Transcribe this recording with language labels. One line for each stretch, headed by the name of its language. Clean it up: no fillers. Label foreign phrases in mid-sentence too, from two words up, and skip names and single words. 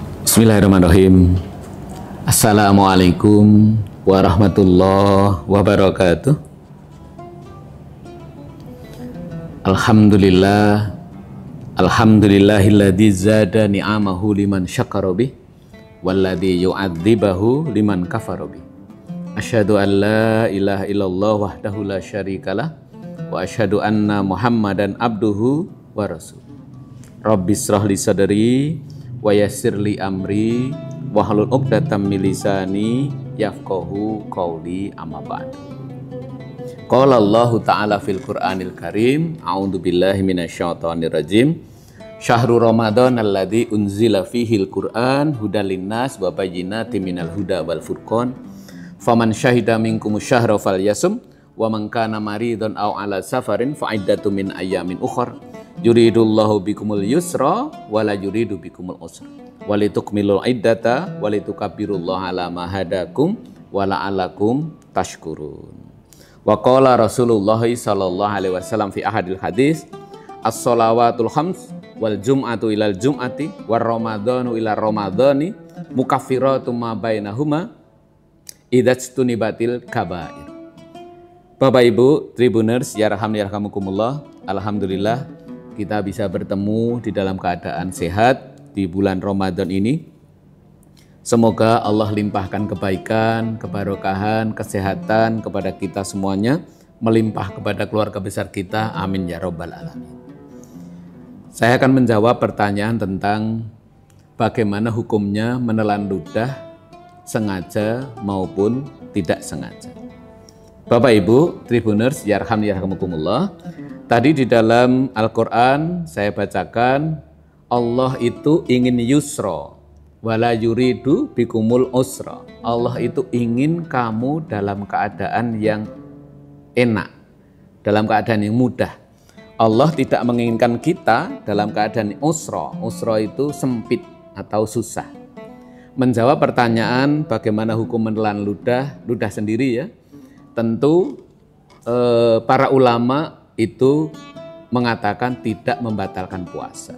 Arabic: بسم الله الرحمن الرحيم. السلام عليكم ورحمة الله وبركاته. الحمد لله. الحمد لله الذي زاد نعمه لمن شكر به والذي يعذبه لمن كفر به. أشهد أن لا إله إلا الله وحده لا شريك له وأشهد أن محمدا عبده ورسوله. رب اشرح لي صدري ويسر لي أمري واحلل عقدة من لساني يفقهوا قولي أما بعد. قال الله تعالى في القرآن الكريم، أعوذ بالله من الشيطان الرجيم. شهر رمضان الذي أنزل فيه القرآن هدى للناس وبينات من الهدى والفرقان. فمن شهد منكم الشهر فليصمه ومن كان مريضا أو على سفر فعدة من أيام أخر. يريد الله بكم اليسر ولا يريد بكم العسر ولتكملوا العدة ولتكبروا الله على ما هداكم ولعلكم تشكرون. وقال رسول الله صلى الله عليه وسلم في أحد الأحاديث، الصلوات الخمس والجمعة إلى الجمعة ورمضان إلى رمضان مكفرات ما بينهما إذا اجتنبت الكبائر.
Indonesian: Bapak Ibu Tribuners yarhamkumullah, alhamdulillah kita bisa bertemu di dalam keadaan sehat di bulan Ramadan ini. Semoga Allah limpahkan kebaikan, keberkahan, kesehatan kepada kita semuanya, melimpah kepada keluarga besar kita.
Arabic: آمين يا رب العالمين.
Indonesian: Saya akan menjawab pertanyaan tentang bagaimana hukumnya menelan ludah sengaja maupun tidak sengaja. Bapak Ibu Tribuners yarhamkumullah, tadi di dalam Al-Quran saya bacakan Allah itu ingin
Arabic: اليسر ولا يريد بكم العسر.
Indonesian: Allah itu ingin kamu dalam keadaan yang enak, dalam keadaan yang mudah. Allah tidak menginginkan kita dalam keadaan usra. Usra itu sempit atau susah. Menjawab pertanyaan bagaimana hukum menelan ludah sendiri ya, tentu para ulama itu mengatakan tidak membatalkan puasa.